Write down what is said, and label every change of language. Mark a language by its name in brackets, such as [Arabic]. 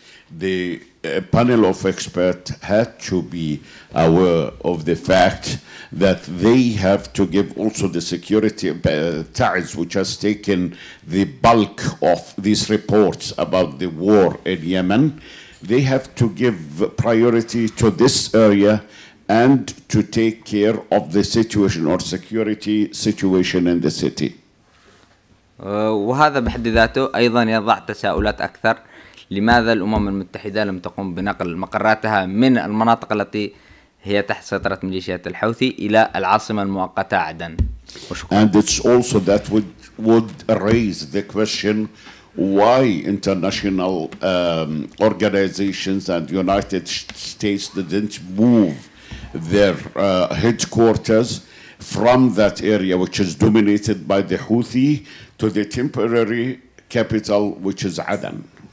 [English] The panel of experts had to be aware of the fact that they have to give also the security Taiz, which has taken the bulk of these reports about the war in Yemen. They have to give priority to this area and to take care of the situation or security situation in the city. [Arabic] وهذا بحد ذاته أيضا يضع تساؤلات أكثر. لماذا الأمم المتحدة لم تقم بنقل مقراتها من المناطق التي هي تحت سيطرة ميليشيات الحوثي إلى العاصمة المؤقتة عدن؟ [English] And it's also that would raise the question why international organizations and United States didn't move their headquarters from that area which is dominated by the Houthi to the temporary capital which is Aden.